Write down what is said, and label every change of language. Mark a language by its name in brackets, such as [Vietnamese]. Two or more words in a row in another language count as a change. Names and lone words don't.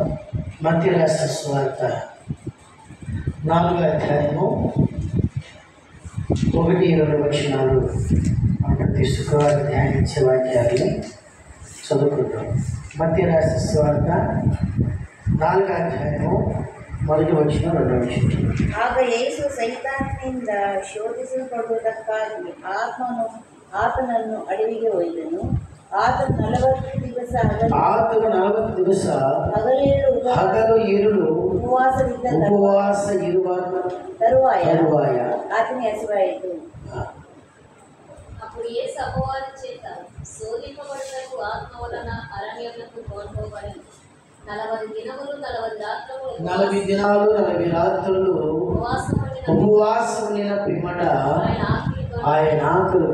[Telugu] మత్తయి రాసిన సువార్త 4వ అధ్యాయము 1-2 వచనాలు ప్రతి శుక్రవారం ధ్యానించే వాక్యాన్ని చదువుకుంటాం. మత్తయి రాసిన సువార్త 4వ అధ్యాయము 1వ వచనం 2వ వచనం. [Kannada] ಆಗ ಯೇಸು ಸೈತಾನನಿಂದ ಶೋಧಿಸಲ್ಪಡುವುದಕ್ಕಾಗಿ ಆತನನ್ನು ಅಡವಿಗೆ ಒಯ್ದನು. ಆತನು 40 ದಿವಸ ಹಗಲು ಇರುಳು ಉಪವಾಸ ಇರುವ ತರುವಾಯ ಆತನಿಗೆ ಹಸಿವಾಯಿತು. [Telugu] అప్పుడు యేసు అపవాది చేత శోధింపబడుటకు ఆత్మ వలన అరణ్యమునకు తోడ్పబడెను. 40 దినములు 40 దినాలు 40 రాత్రులు ఉపవాసం ఉండిన పిమ్మట ఆయన ఆకలి.